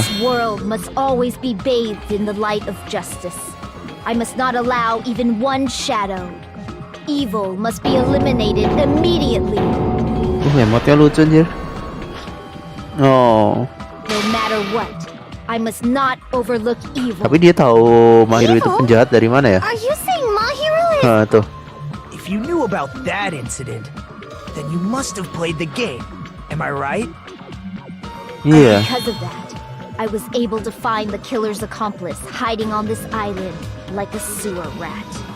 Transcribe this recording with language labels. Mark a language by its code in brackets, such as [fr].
[en] This world must always be bathed in the light of justice. I must not allow even one shadow. Evil must be eliminated immediately. [id] Emotnya lucu anjir. Oh. [en] No matter what, I must not overlook evil. [id] Tapi dia tahu Mahiru itu penjahat dari mana ya? [en] Are you saying Mahiru is... [id] Nah, tuh. [en] If you knew about that incident, then you must have played the game. Am I right? [id] Iya. [en] Because of that, I was able to find the killer's accomplice hiding on this island like a sewer rat.